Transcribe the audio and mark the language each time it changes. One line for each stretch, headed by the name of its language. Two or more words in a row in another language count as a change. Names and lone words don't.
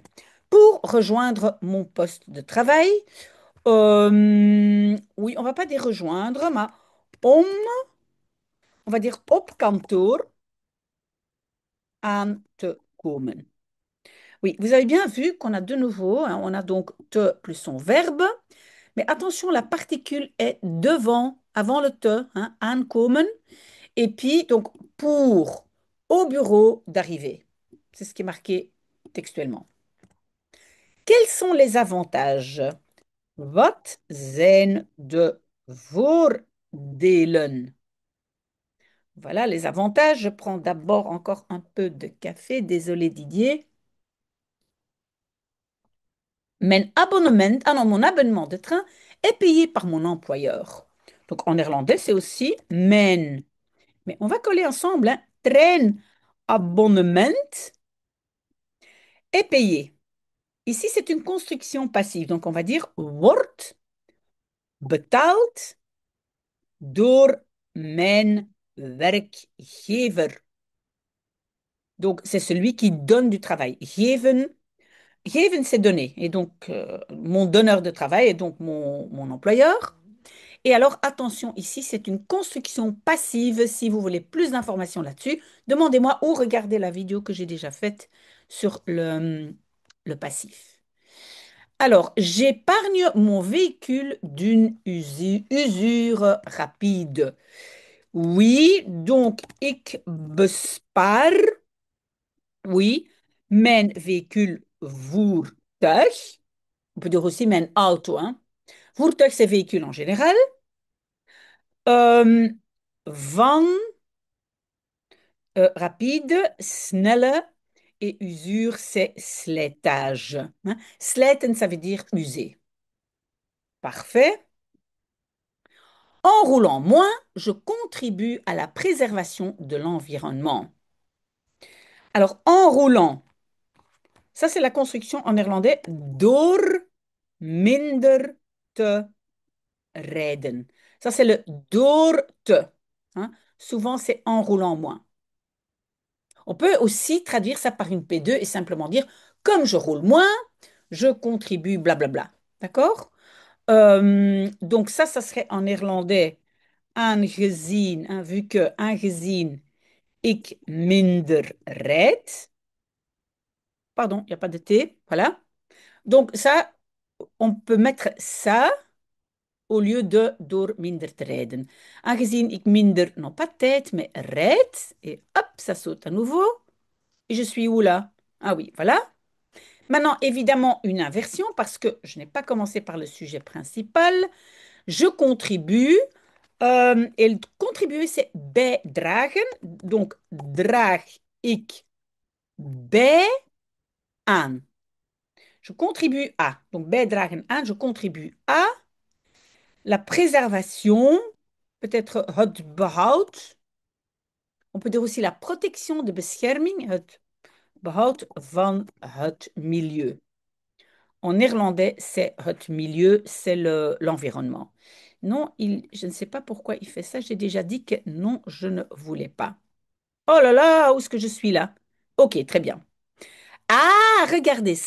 French: Pour rejoindre mon poste de travail, oui, on va pas dire rejoindre, mais om, on va dire
Dutch: op kantoor aan te komen.
French: Oui, vous avez bien vu qu'on a de nouveau, hein, on a donc te plus son verbe, mais attention, la particule est devant, avant le te, hein, aankomen, et puis donc pour au bureau d'arriver. C'est ce qui est marqué textuellement. Quels sont les avantages?
Dutch: Wat zijn de voordelen?
French: Voilà les avantages. Je prends d'abord encore un peu de café. Désolé Didier. Mon abonnement de train est payé par mon employeur. Donc en néerlandais, c'est aussi mijn. Mais on va coller ensemble, hein. Treinabonnement est payé. Ici, c'est une construction passive. Donc on va dire
Dutch: wordt betaald door mijn werkgever.
French: Donc c'est celui qui donne du travail.
Dutch: Geven, geven,
French: c'est donner. Et donc, mon donneur de travail est donc mon employeur. Et alors, attention, ici, c'est une construction passive. Si vous voulez plus d'informations là-dessus, demandez-moi ou regardez la vidéo que j'ai déjà faite sur le passif. Alors, j'épargne mon véhicule d'une usure rapide. Oui, donc,
Dutch: ik bespaar, oui, mijn véhicule voertuig.
French: On peut dire aussi mijn auto, hein. Voertuig, c'est véhicule en général. Euh, van, rapide, snelle, et usure, c'est slijtage, hein. Slijten, ça veut dire user. Parfait. En roulant moins, je contribue à la préservation de l'environnement. Alors, en roulant, ça c'est la construction en néerlandais
Dutch: door minder te rijden.
French: Ça c'est le
Dutch: door te,
French: hein. Souvent c'est en roulant moins. On peut aussi traduire ça par une P2 et simplement dire comme je roule moins, je contribue, blablabla. D'accord? Donc ça serait en néerlandais aangezien, hein, vu que
Dutch: aangezien ik minder rijd.
French: Pardon, il n'y a pas de T. Voilà. Donc ça, on peut mettre ça au lieu de
Dutch: door minder te rijden. Aangezien ik minder,
French: non pas tijd, mais rijd. Et hop, ça saute à nouveau. Et je suis où là? Ah oui, voilà. Maintenant, évidemment, une inversion parce que je n'ai pas commencé par le sujet principal. Je contribue. Et le contribuer, c'est bijdragen.
Dutch: Donc, draag ik bij aan.
French: Je contribue à. Donc,
Dutch: bijdragen aan,
French: je contribue à la préservation, peut-être
Dutch: het behoud.
French: On peut dire aussi la protection,
Dutch: de bescherming, het behoud van het milieu.
French: En néerlandais, c'est
Dutch: het milieu,
French: c'est l'environnement. Non, je ne sais pas pourquoi il fait ça. J'ai déjà dit que non, je ne voulais pas. Oh là là, où est-ce que je suis là? Ok, très bien. Ah, regardez ça.